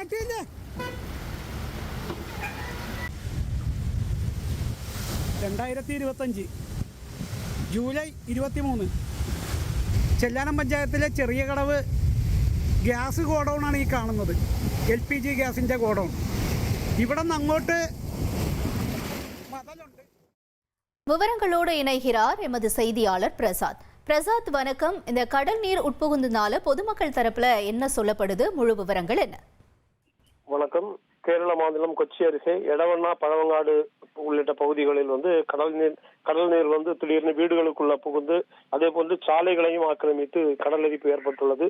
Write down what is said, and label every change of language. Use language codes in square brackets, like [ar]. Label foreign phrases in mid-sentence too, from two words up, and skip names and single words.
[ml] 2025 ജൂലൈ 23 ചെല്ലാനം പഞ്ചായത്തിലെ ചെറിയ കടവ് ഗ്യാസ് ഗോഡൌണാണ് ഈ കാണുന്നത്. LPG ഗ്യാസിൻ്റെ ഗോഡൌൺ. ഇവിടെ നിന്ന് അങ്ങോട്ട് മതലുണ്ട്. [ta] விவரங்களோடு இணைகிறார் எமது செய்தியாளர் பிரசாத். வணக்கம். இந்த கடல் நீர் உட்புகுந்ததுனால பொதுமக்கள் தரப்புல என்ன சொல்லப்படுது, முழு விவரங்கள் என்ன? வணக்கம். கேரள மாநிலம் கொச்சி அருகே எடவண்ணா பழவங்காடு உள்ளிட்ட பகுதிகளில் கடல் நீர் திடீர்னு வீடுகளுக்குள்ள புகுந்து அதே போன்று சாலைகளையும் ஆக்கிரமித்து கடல் அரிப்பு ஏற்பட்டுள்ளது.